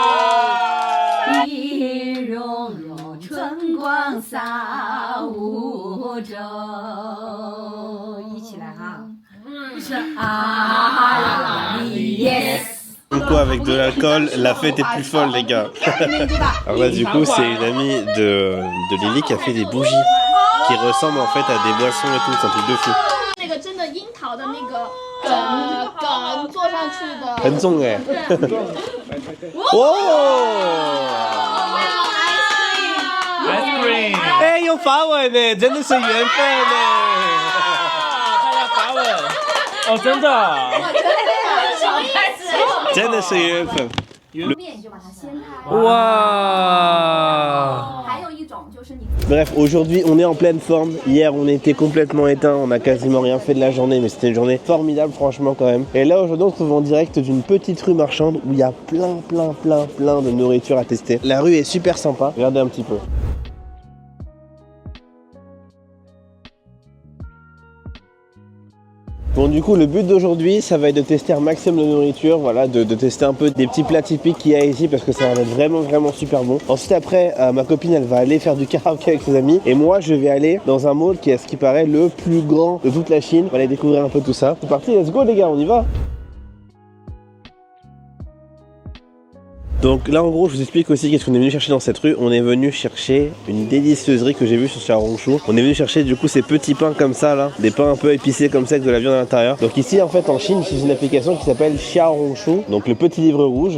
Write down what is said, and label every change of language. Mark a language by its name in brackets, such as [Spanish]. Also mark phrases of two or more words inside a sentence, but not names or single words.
[English] ，Yes。 [French] Du coup, avec de l'alcool, la fête est plus folle, les gars. Alors là, du coup, c'est une amie de Lily qui a fait des bougies qui ressemblent en fait à des boissons et tout. C'est un truc de fou. [Chinese] 那个真的樱桃的那个梗做上去的。很重哎。哦 [English] ！Ice cream， [Chinese] 哎，有法文呢，真的是缘分呢。看一下法文。哦，真的。真的是缘分。面就把它掀开。哇！还有一种就是你。 [French] Bref, aujourd'hui on est en pleine forme. Hier on était complètement éteint, on a quasiment rien fait de la journée, mais c'était une journée formidable franchement quand même. Et là aujourd'hui on se trouve en direct d'une petite rue marchande où il y a plein de nourriture à tester. La rue est super sympa, regardez un petit peu. Bon du coup le but d'aujourd'hui ça va être de tester un maximum de nourriture, voilà, de tester un peu des petits plats typiques qu'il y a ici parce que ça va être vraiment super bon. Ensuite après ma copine elle va aller faire du karaoké avec ses amis et moi je vais aller dans un mall qui est à ce qui paraît le plus grand de toute la Chine. On va aller découvrir un peu tout ça. C'est parti, [English] let's go [French] les gars, on y va. Donc là en gros je vous explique aussi qu'est-ce qu'on est venu chercher dans cette rue. On est venu chercher une délicieusserie que j'ai vue sur Xiaohongshu. On est venu chercher du coup ces petits pains comme ça là, des pains un peu épicés comme ça avec de la viande à l'intérieur. Donc ici en fait en Chine c'est une application qui s'appelle Xiaohongshu, donc le petit livre rouge.